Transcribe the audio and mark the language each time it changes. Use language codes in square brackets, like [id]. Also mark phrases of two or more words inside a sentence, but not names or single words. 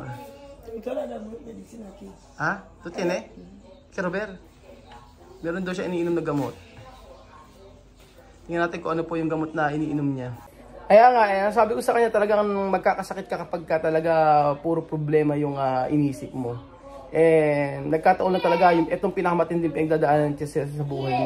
[es] Toda la medicina aquí. Ha? ¿Tú tienes? Quiero ver. [tl] Meron daw siya iniinom na gamot. Tingnan natin kung ano po yung gamot na iniinom niya. Kaya nga, sabi ko sa kanya talagang magkakasakit ka kapag ka talaga puro problema yung inisip mo. Nagkataon na talaga yung itong pinakamatinding pinagdadaanan niya sa buhay niya.